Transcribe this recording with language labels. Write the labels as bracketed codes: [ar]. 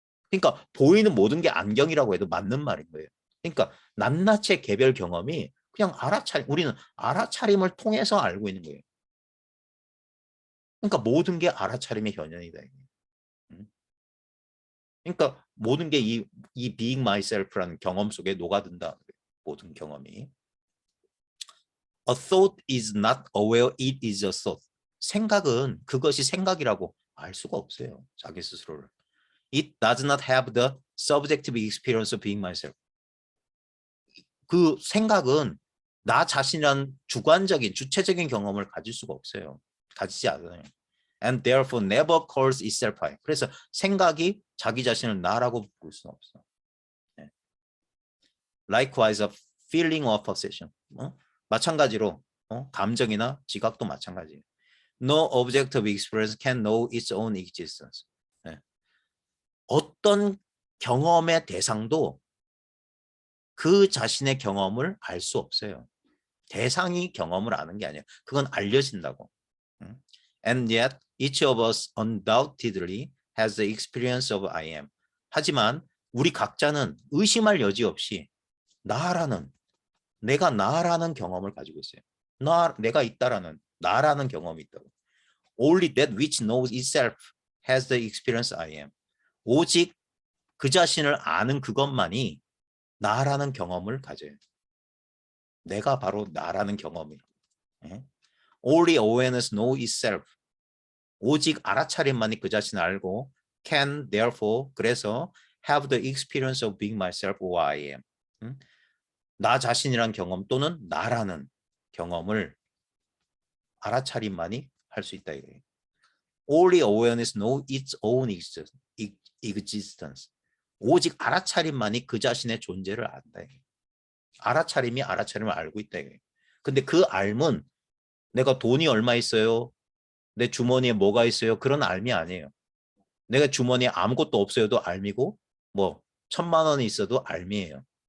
[ko] 그러니까 보이는 모든 게 안경이라고 해도 맞는 말인 거예요. 그러니까 낱낱의 개별 경험이 그냥 우리는 알아차림을 통해서 알고 있는 거예요. 그러니까 모든 게 알아차림의 현현이다. 그러니까 모든 게 이 [en] being myself [ko] 라는 경험 속에 녹아든다. 모든 경험이. [en] A thought is not aware it is a thought. [ko] 생각은 그것이 생각이라고 알 수가 없어요. 자기 스스로를. [en] It does not have the subjective experience of being myself. [ko] 그 생각은 나 자신이란 주관적인 주체적인 경험을 가질 수가 없어요. 가지지 않아요. [en] And therefore never calls itself I. [ko] 그래서 생각이 자기 자신을 나라고 부를 수는 없어. [en] 네. Likewise, a feeling or perception. [ko] 마찬가지로 감정이나 지각도 마찬가지예요. [en] No objective experience can know its own existence. [ko] 네. 어떤 경험의 대상도 그 자신의 경험을 알 수 없어요. 대상이 경험을 아는 게 아니에요. 그건 알려진다고. [en] And yet each of us undoubtedly has the experience of I am. [ko] 하지만 우리 각자는 의심할 여지 없이 내가 나라는 경험을 가지고 있어요. 내가 있다라는 나라는 경험이 있다고. [en] Only that which knows itself has the experience I am. [ko] 오직 그 자신을 아는 그것만이 나라는 경험을 가져요. 내가 바로 나라는 경험이에요. [en] Only awareness knows itself. [ko] 오직 알아차림만이 그 자신을 알고 [en] can therefore [ko] 그래서 [en] have the experience of being myself or I am. [ko] 나 자신이란 경험 또는 나라는 경험을 알아차림만이 할 수 있다 이거예요. [en] Only awareness knows its own existence. [ko] 오직 알아차림만이 그 자신의 존재를 안다. 알아차림이 알아차림을 알고 있다. 근데 그 알문 내가 돈이 얼마 있어요? 내 주머니에 뭐가 있어요? 그런 알미 아니에요. 내가 주머니에 아무것도 없어요도 알미고 뭐 1,000만 원이 있어도 알미예요.